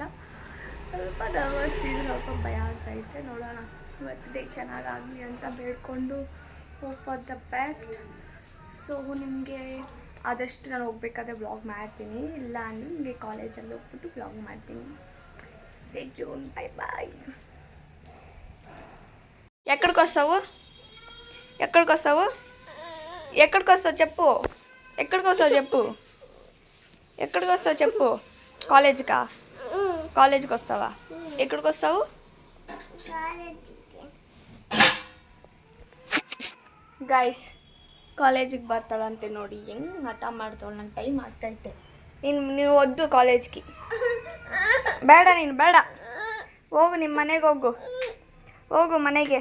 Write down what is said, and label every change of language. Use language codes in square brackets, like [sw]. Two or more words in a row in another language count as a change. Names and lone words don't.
[kn] ಸ್ವಲ್ಪ [en] nervous feel, [kn] ಸ್ವಲ್ಪ ಭಯ ಆಗ್ತಾಯಿದೆ. ನೋಡೋಣ, ಇವತ್ತು ಡೇ ಚೆನ್ನಾಗಾಗಲಿ ಅಂತ ಬೇಡ್ಕೊಂಡು [en] hope for the best. [kn] ಸೊ ನಿಮಗೆ ಆದಷ್ಟು ನಾನು ಹೋಗ್ಬೇಕಾದ್ರೆ ವ್ಲಾಗ್ ಮಾಡ್ತೀನಿ, ಇಲ್ಲ ಅಂದರೆ ನಿಮಗೆ ಕಾಲೇಜಲ್ಲಿ ಹೋಗ್ಬಿಟ್ಟು ವ್ಲಾಗ್ ಮಾಡ್ತೀನಿ. [en] stay tune, bye bye. [te] ఎక్కడికొస్తావు చెప్పు. ఎక్కడికొస్తావు చెప్పు. కాలేజ్కి వస్తావా? ఎక్కడికి వస్తావు? [kn] ಗೈಸ್, ಕಾಲೇಜಿಗೆ ಬರ್ತಾಳಂತೆ ನೋಡಿ, ಹೆಂಗೆ ಹಠ ಮಾಡ್ತಾಳೆ. ನಂಗೆ ಟೈಮ್ ಆಗ್ತೈತೆ. ನೀವು ಒದ್ದು ಕಾಲೇಜ್ಗೆ ಬೇಡ, ನೀನು ಬೇಡ, ಹೋಗು ನಿಮ್ಮ ಮನೆಗೆ, ಹೋಗು ಮನೆಗೆ.